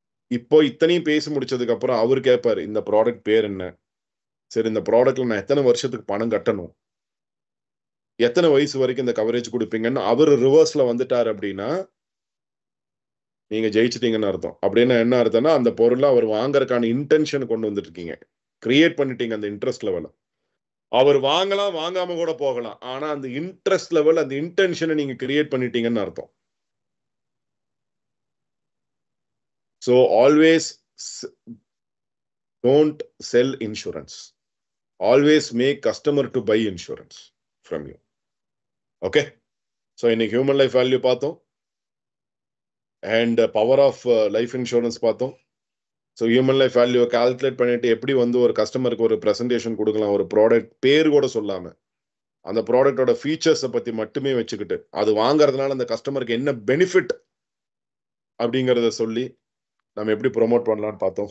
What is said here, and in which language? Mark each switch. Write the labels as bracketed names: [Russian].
[Tamil] இப்போ இத்தனையும் பேசி முடிச்சதுக்கு அப்புறம் அவர் கேட்பாரு, இந்த ப்ராடக்ட் பேர் என்ன, சரி இந்த ப்ராடக்ட்ல நான் எத்தனை வருஷத்துக்கு பணம் கட்டணும், எத்தனை வயசு வரைக்கும் இந்த கவரேஜ் கொடுப்பீங்கன்னு அவர் ரிவர்ஸ்ல வந்துட்டார் அப்படின்னா நீங்க ஜெயிச்சிட்டீங்கன்னு அர்த்தம். அப்படின்னா என்ன அர்த்தம்னா, அந்த பொருளை அவர் வாங்கறதுக்கான இன்டென்ஷன் கொண்டு வந்துட்டு இருக்கீங்க, கிரியேட் பண்ணிட்டீங்க அந்த இன்ட்ரெஸ்ட் லெவல. அவர் வாங்கலாம், வாங்காம கூட போகலாம், ஆனா அந்த இன்ட்ரெஸ்ட் லெவல், அந்த இன்டென்ஷனை நீங்க கிரியேட் பண்ணிட்டீங்கன்னு அர்த்தம். [English] So always don't sell insurance. Always make customer to buy insurance from you. Okay? [Tamil] So இன்னைக்கு ஹியூமன் லைஃப் வேல்யூ பார்த்தோம் and power of life insurance பார்த்தோம். So human life value calculate பண்ணிட்டு எப்படி வந்து ஒரு கஸ்டமருக்கு ஒரு ப்ரெசன்டேஷன் கொடுக்கலாம், ஒரு ப்ராடக்ட் பேர் கூட சொல்லாம அந்த ப்ராடக்டோட ஃபீச்சர்ஸை பத்தி மட்டுமே வச்சுக்கிட்டு அது வாங்குறதுனால அந்த கஸ்டமருக்கு என்ன பெனிஃபிட் அப்படிங்கிறத சொல்லி நம்ம எப்படி ப்ரொமோட் பண்ணலாம்னு பார்த்தோம்.